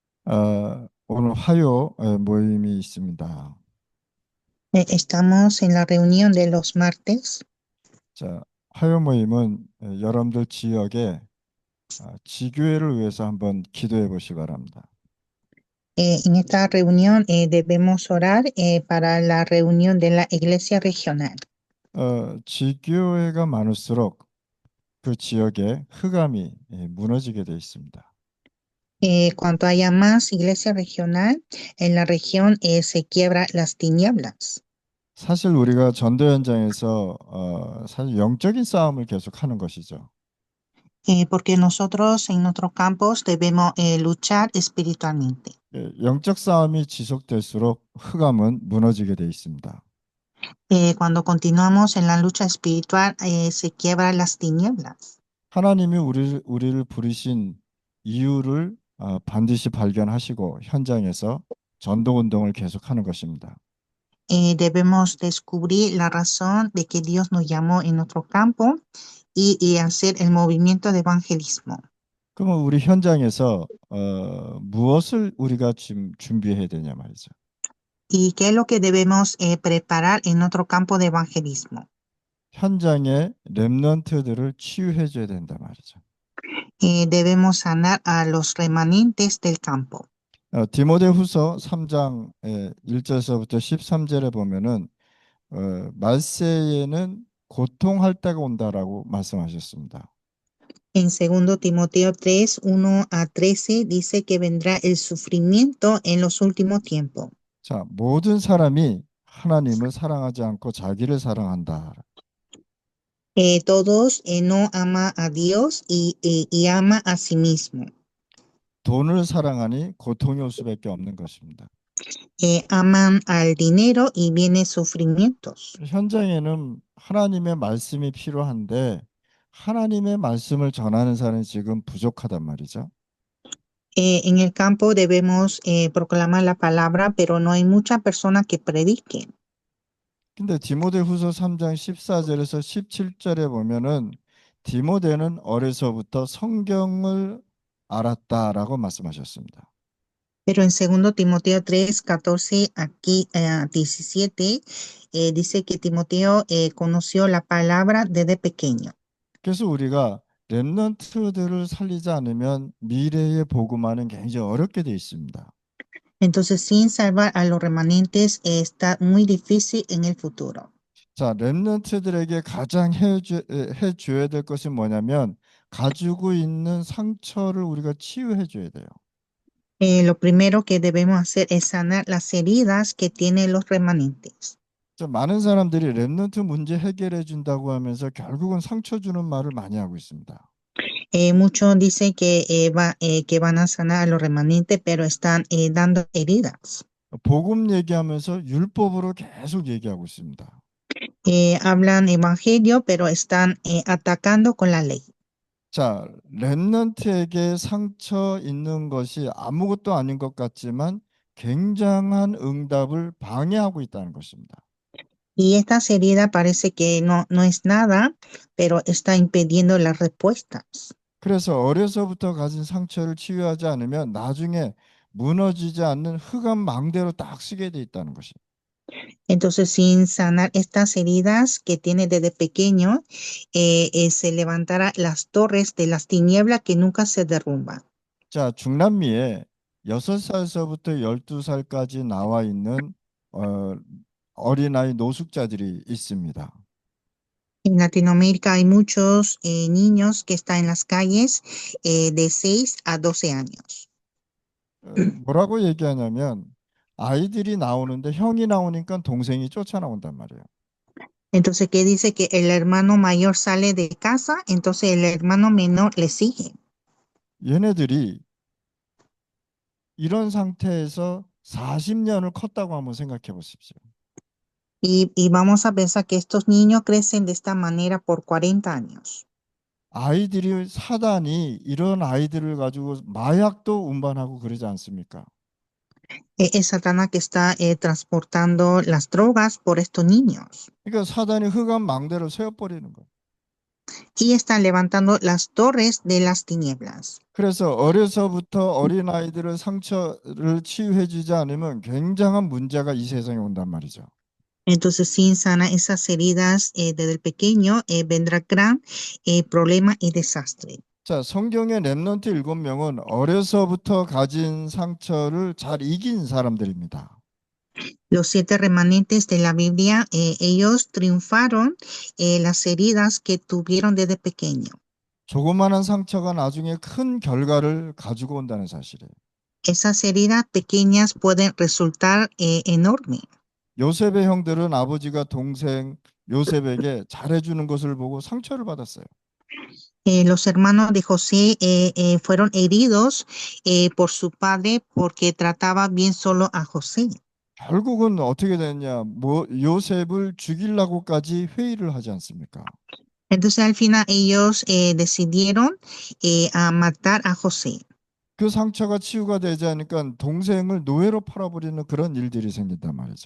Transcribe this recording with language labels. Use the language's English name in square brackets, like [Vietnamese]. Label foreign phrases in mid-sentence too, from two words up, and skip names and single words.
[Korean] 오늘 화요 모임이 있습니다. [Spanish] Estamos en la reunión de los martes. [Korean] 자, 화요 모임은 여러분들 지역에 지교회를 위해서 한번 기도해 보시 바랍니다. [Spanish] En esta reunión debemos orar para la reunión de la iglesia regional. [Korean] 지교회가 많을수록 그 지역에 흑암이 무너지게 돼 있습니다. [Spanish] Cuanto haya más iglesia regional, en la región se quiebra las tinieblas. [Korean] 사실 우리가 전도 현장에서 사실 영적인 싸움을 계속하는 것이죠. [Spanish] Porque nosotros en nuestros campos debemos luchar espiritualmente. [Korean] 영적 싸움이 지속될수록 흑암은 무너지게 돼 있습니다. [Spanish] Cuando continuamos en la lucha espiritual, se quiebran las tinieblas. [Korean] 하나님이 우리를 부르신 이유를 반드시 발견하시고 현장에서 전도 운동을 계속하는 것입니다. [Spanish] Debemos descubrir la razón de que Dios nos llamó en nuestro campo y hacer el movimiento de evangelismo. [Korean] 그러면 우리 현장에서 무엇을 우리가 지금 준비해야 되냐 말이죠. [Spanish] ¿Y qué es lo que debemos preparar en nuestro campo de evangelismo? [Korean] 현장의 렘넌트들을 치유해 줘야 된다 말이죠. [Spanish] Debemos sanar a los remanentes del campo. [Korean] 디모데후서 3장 1절에서부터 13절에 보면은 말세에는 고통할 때가 온다라고 말씀하셨습니다. [Spanish] En 2 Timoteo 3, 1 a 13 dice que vendrá el sufrimiento en los últimos tiempos. [Korean] 자, 모든 사람이 하나님을 사랑하지 않고 자기를 사랑한다. [Spanish] Todos no ama a Dios y ama a sí mismo. [Korean] 돈을 사랑하니 고통이 올 수밖에 없는 것입니다. [Spanish] Aman al dinero y vienen sufrimientos. [Korean] 현장에는 하나님의 말씀이 필요한데 하나님의 말씀을 전하는 사람이 지금 부족하단 말이죠. [Spanish] En el campo debemos proclamar la palabra, pero no hay muchas personas que prediquen. [Korean] 근데 디모데후서 3장 14절에서 17절에 보면은 디모데는 어려서부터 성경을 알았다라고 말씀하셨습니다. [Spanish] Pero en 2 Timoteo 3, 14 aquí a 17 dice que Timoteo conoció la palabra desde pequeño. [Korean] 그래서 우리가 렘넌트들을 살리지 않으면 미래의 복음화는 굉장히 어렵게 돼 있습니다. [Spanish] Entonces, sin salvar a los remanentes está muy difícil en el futuro. [Korean] 자, 렘넌트들에게 가장 해줘야 될 것이 뭐냐면 가지고 있는 상처를 우리가 치유해 줘야 돼요. [Spanish] Lo primero que debemos hacer es sanar las heridas que tienen los remanentes. [Korean] 자, 많은 사람들이 렘넌트 문제 해결해 준다고 하면서 결국은 상처 주는 말을 많이 하고 있습니다. [Spanish] Muchos dicen que van a sanar a los remanentes, pero están dando heridas. [Korean] 복음 얘기하면서 율법으로 계속 얘기하고 있습니다. [Spanish] Hablan evangelio, pero están atacando con la ley. [Korean] 자, 렘넌트에게 상처 있는 것이 아무것도 아닌 것 같지만 굉장한 응답을 방해하고 있다는 것입니다. [Spanish] Y esta herida parece que no es nada, pero está impidiendo las respuestas. [Korean] 그래서 어려서부터 가진 상처를 치유하지 않으면 나중에 무너지지 않는 흑암 망대로 딱 쓰게 돼 있다는 것이. [Spanish] Entonces, sin sanar estas heridas que tiene desde pequeño, se levantará las torres de las tinieblas que nunca se derrumban. [Korean] 자, 중남미에 6살서부터 12살까지 나와 있는 어린아이 노숙자들이 있습니다. [Spanish] En Latinoamérica hay muchos niños que están en las calles de 6 a 12 años. [Korean] 뭐라고 얘기하냐면 아이들이 나오는데 형이 나오니까 동생이 쫓아나온단 말이에요. [Spanish] Entonces, ¿qué dice? Que el hermano mayor sale de casa, entonces el hermano menor le sigue. [Korean] 얘네들이 이런 상태에서 40년을 컸다고 한번 생각해 보십시오. [Spanish] Y vamos a pensar que estos niños crecen de esta manera por 40 años. [Korean] 아이들이 사단이 이런 아이들을 가지고 마약도 운반하고 그러지 않습니까? [Spanish] Es Satanás que está transportando las drogas por estos niños. [Korean] 그러니까 사단이 흑암 망대를 세워버리는 거예요. [Spanish] y está levantando las torres de las tinieblas. [Korean] 그래서 어려서부터 어린아이들을 상처를 치유해 주지 않으면 굉장한 문제가 이 세상에 온단 말이죠. [Spanish] Entonces, sin sana esas heridas desde el pequeño, vendrá gran problema y desastre. [Korean] 자, 성경의 렘넌트 7명은 어려서부터 가진 상처를 잘 이긴 사람들입니다. [Spanish] Los 7 remanentes de la Biblia, ellos triunfaron las heridas que tuvieron desde pequeño. [Korean] 조그마한 상처가 나중에 큰 결과를 가지고 온다는 사실이에요. [Spanish] Esas heridas pequeñas pueden resultar enormes. [Korean] 요셉의 형들은 아버지가 동생 요셉에게 잘해주는 것을 보고 상처를 받았어요. [Spanish] Los hermanos de José fueron heridos por su padre porque trataba bien solo a José. [Korean] 결국은 어떻게 됐냐? 요셉을 죽이려고까지 회의를 하지 않습니까? [Spanish] Entonces al final ellos decidieron a matar a José. [Korean] 그 상처가 치유가 되지 않으니까 동생을 노예로 팔아버리는 그런 일들이 생긴단 말이죠.